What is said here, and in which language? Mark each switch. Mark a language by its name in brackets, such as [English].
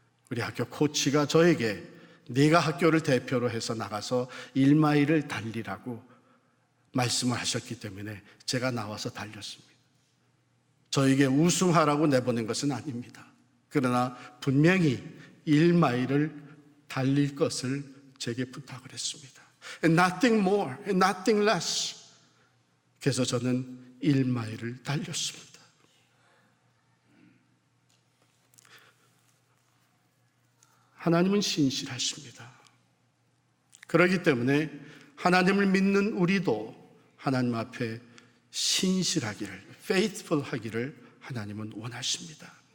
[Korean] 우리 학교 코치가 저에게 네가 학교를 대표로 해서 나가서 1마일을 달리라고 말씀을 하셨기 때문에 제가 나와서 달렸습니다. 저에게 우승하라고 내보낸 것은 아닙니다. 그러나 분명히 1마일을 달릴 것을 제게 부탁을 했습니다. [English] And nothing more, and nothing less. [Korean] 그래서 저는 1마일을 달렸습니다. 하나님은 신실하십니다. 그렇기 때문에 하나님을 믿는 우리도 하나님 앞에 신실하기를, faithful 하기를 하나님은 원하십니다.